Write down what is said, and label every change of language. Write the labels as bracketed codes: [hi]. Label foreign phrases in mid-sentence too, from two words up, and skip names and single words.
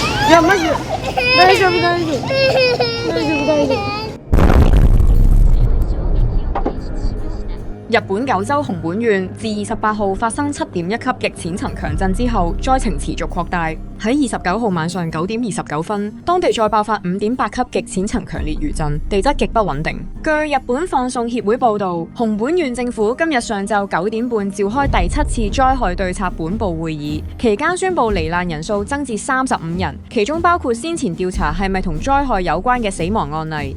[ja] や、マジ大丈夫、大丈夫。大丈夫、大丈夫。 [yue] 日本九州熊本縣自28號發生7.1級極淺層強震之後，災情持續擴大。喺29號晚上9點29分，當地再爆發5.8級極淺層強烈餘震，地質極不穩定。據日本放送協會報導，熊本縣政府今日上晝9點半召開第7次災害對策本部會議，期間宣布罹難人數增至35人，其中包括先前調查係咪同災害有關嘅死亡案例。